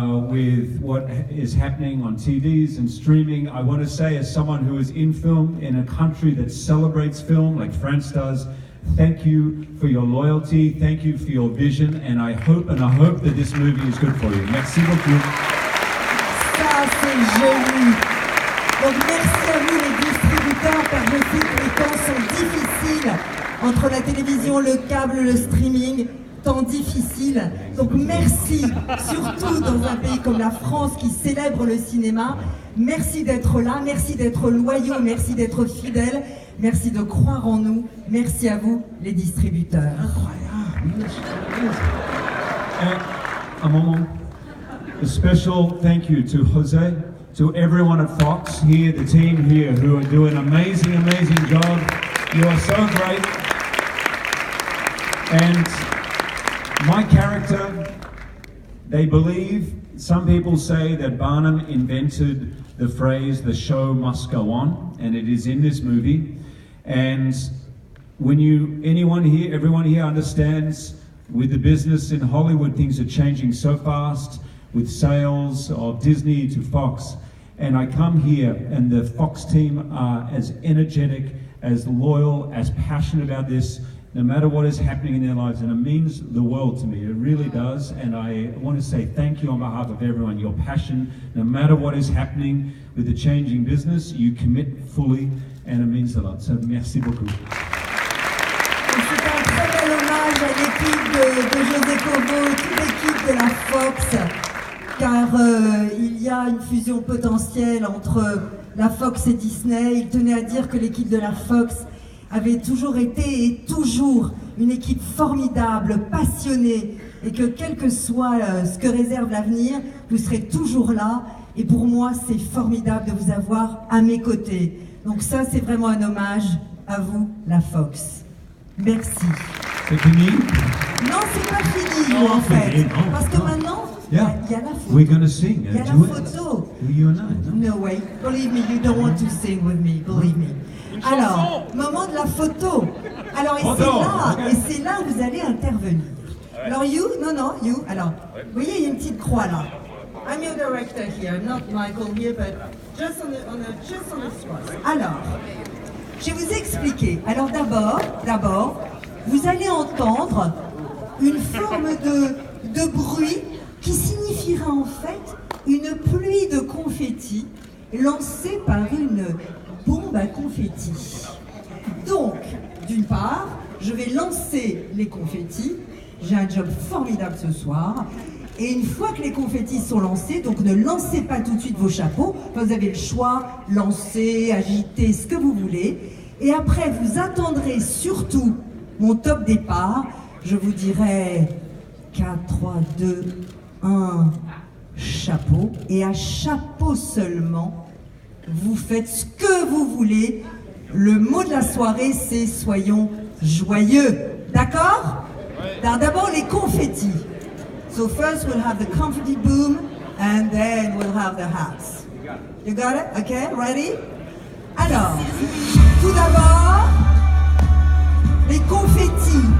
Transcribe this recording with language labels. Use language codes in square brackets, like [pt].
[en] With what is happening on TVs and streaming, I want to say, as someone who is in film in a country that celebrates film like France does, thank you for your loyalty, thank you for your vision, and I hope that this movie is good for you. [fr] Merci beaucoup. Ça, c'est joli. Donc merci à vous les distributeurs, car je sais que les temps sont difficiles entre la télévision, le câble, le streaming. Temps difficile. Donc merci, surtout dans un pays comme la France qui célèbre le cinéma. Merci d'être là, merci d'être loyaux, merci d'être fidèles, merci de croire en nous. Merci à vous, les distributeurs. Incroyable. [en] A moment. A special thank you to Jose, to everyone at Fox here, the team here who are doing an amazing job. You are so great. And my character, they believe, some people say that Barnum invented the phrase, the show must go on, and it is in this movie. And when everyone here understands With the business in Hollywood, things are changing so fast, with sales of Disney to Fox. And I come here, and the Fox team are as energetic, as loyal, as passionate about this, no matter what is happening in their lives. And it means the world to me. It really does. And I want to say thank you on behalf of everyone. Your passion, no matter what is happening with the changing business, you commit fully, and it means a lot. [fr] So merci beaucoup. C'est un très bel hommage à l'équipe de José Cobo, toute l'équipe de la Fox, car il y a une fusion potentielle entre la Fox et Disney. Il tenait à dire que l'équipe de la Fox avait toujours été et toujours une équipe formidable, passionnée, et que quel que soit ce que réserve l'avenir, vous serez toujours là. Et pour moi, c'est formidable de vous avoir à mes côtés. Donc ça, c'est vraiment un hommage à vous, la Fox. Merci. C'est fini? Non, c'est pas fini, en fait. Parce que maintenant, il y a la photo. [en] We're gonna sing. [fr] Il y a la photo. [en] You and I, No way. Believe me, you don't want to sing with me. Believe me. [fr] Alors, moment de la photo. Alors, et c'est là où vous allez intervenir. Alors, you. Alors, vous voyez, il y a une petite croix là. [en] I'm your director here, not Michael here, but just on the spot. [fr] Alors, je vais vous expliquer. Alors d'abord, vous allez entendre une forme de bruit qui signifiera en fait une pluie de confettis lancée par une bombe à confettis. Donc, d'une part, je vais lancer les confettis. J'ai un job formidable ce soir. Et une fois que les confettis sont lancés, donc ne lancez pas tout de suite vos chapeaux. Vous avez le choix, lancer, agiter, ce que vous voulez. Et après, vous attendrez surtout mon top départ. Je vous dirai 4, 3, 2, 1, chapeau. Et à chapeau seulement, vous faites ce que vous voulez. Le mot de la soirée, c'est soyons joyeux. D'accord? D'abord, les confettis. [en] So first we'll have the confetti boom, and then we'll have the hats. You got it? Okay, ready? [fr] Alors, tout d'abord, les confettis.